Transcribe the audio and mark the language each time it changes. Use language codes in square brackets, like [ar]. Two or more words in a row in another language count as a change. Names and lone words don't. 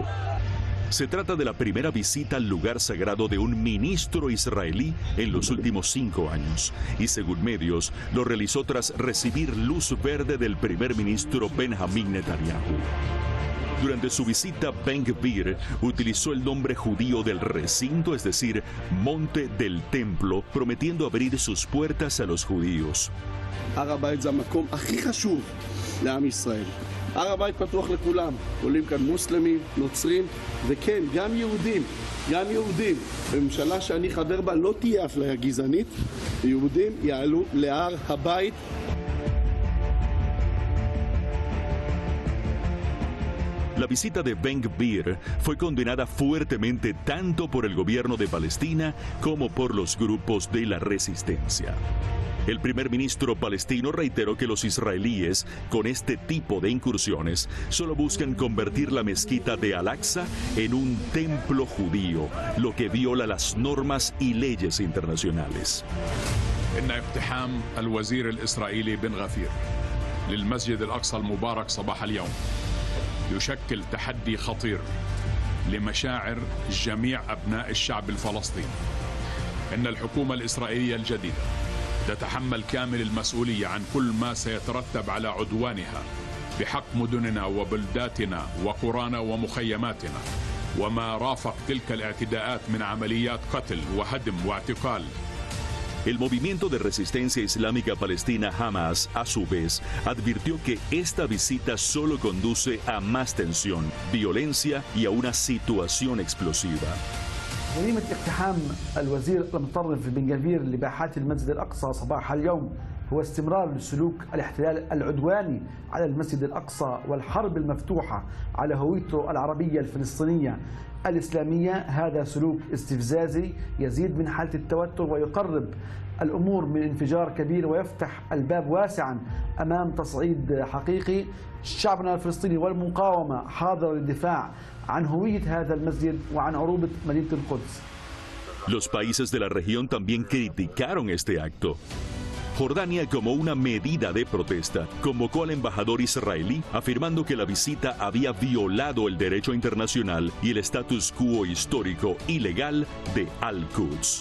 [es] Se trata de la primera visita al lugar sagrado de un ministro israelí en los últimos 5 años, y según medios, lo realizó tras recibir luz verde del primer ministro Benjamín Netanyahu. Durante su visita, Ben-Gvir utilizó el nombre judío del recinto, es decir, Monte del Templo, prometiendo abrir sus puertas a los judíos. [he] הר הבית זה המקום הכי חשוב לעם ישראל. הר הבית פתוח לכולם, עולים כאן מוסלמים, נוצרים, וכן, גם יהודים. בממשלה שאני חבר בה לא תהיה אפליה גזענית, יהודים יעלו להר הבית. [es] La visita de Ben-Gvir fue condenada fuertemente tanto por el gobierno de Palestina como por los grupos de la resistencia. El primer ministro palestino reiteró que los israelíes, con este tipo de incursiones, solo buscan convertir la mezquita de Al-Aqsa en un templo judío, lo que viola las normas y leyes internacionales. [ar] إن اقتحام الوزير الإسرائيلي بن-غفير للمسجد الأقصى المبارك صباح اليوم يشكل تحدي خطير لمشاعر جميع أبناء الشعب الفلسطيني. إن الحكومة الإسرائيلية الجديدة تتحمل كامل المسؤولية عن كل ما سيترتب على عدوانها بحق مدننا وبلداتنا وقرانا ومخيماتنا وما رافق تلك الاعتداءات من عمليات قتل وهدم واعتقال. [es] El movimiento de resistencia islámica palestina Hamas, a su vez, advirtió que esta visita solo conduce a más tensión, violencia y a una situación explosiva. [ar] جريمة اقتحام الوزير المتطرف بن-غفير لباحات المسجد الأقصى صباح اليوم هو استمرار لسلوك الاحتلال العدواني على المسجد الأقصى والحرب المفتوحة على هويته العربية الفلسطينية الإسلامية. هذا سلوك استفزازي يزيد من حالة التوتر ويقرب الأمور من انفجار كبير ويفتح الباب واسعا أمام تصعيد حقيقي. شعبنا الفلسطيني والمقاومة حاضرة للدفاع عن هوية هذا المسجد وعن عروبة مدينة القدس. [es] Los países de la región también criticaron este acto. Jordania, como una medida de protesta, convocó al embajador israelí afirmando que la visita había violado el derecho internacional y el status quo histórico y legal de Al-Quds.